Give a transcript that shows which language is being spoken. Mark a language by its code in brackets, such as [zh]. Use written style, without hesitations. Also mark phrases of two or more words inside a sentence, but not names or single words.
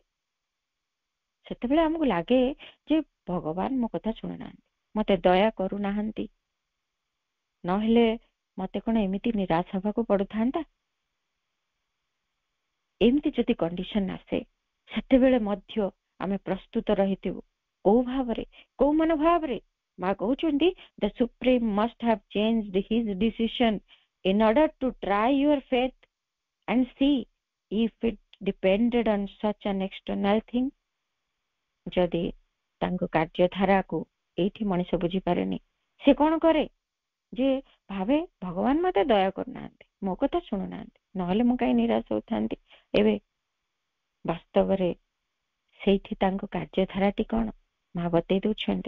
[or] ସେତେବେଳେ ଆମକୁ ଲାଗେ ଯେ ଭଗବାନ ମୋ କଥା ଶୁଣୁନାହାନ୍ତି, ମତେ ଦୟା କରୁନାହାନ୍ତି, ନହେଲେ ମତେ କଣ ଏମିତି ନିରାଶ ହବାକୁ ପଡୁଥାନ୍ତା? ଏମିତି ଯଦି କଣ୍ଡିସନ ଆସେ, ସେତେବେଳେ ମଧ୍ୟ ଆମେ ପ୍ରସ୍ତୁତ ରହିଥିବୁ। କୋଉ ଭାବରେ, କୋଉ ମନୋଭାବରେ? ମା କହୁଛନ୍ତି, [en] the Supreme must have changed his decision in order to try your faith and see if it depended on such an external thing. [or] ଯଦି ତାଙ୍କ କାର୍ଯ୍ୟଧାରାକୁ ଏଇଠି ମଣିଷ ବୁଝିପାରେନି, ସେ କଣ କରେ? ଯେ ଭାବେ ଭଗବାନ ମତେ ଦୟା କରୁନାହାନ୍ତି, ମୋ କଥା ଶୁଣୁନାହାନ୍ତି, ନହେଲେ ମୁଁ କାହିଁ ନିରାଶ ହଉଥାନ୍ତି। ଏବେ ବାସ୍ତବରେ ସେଇଠି ତାଙ୍କ କାର୍ଯ୍ୟଧାରାଟି କଣ ମା ବତେଇ ଦଉଛନ୍ତି।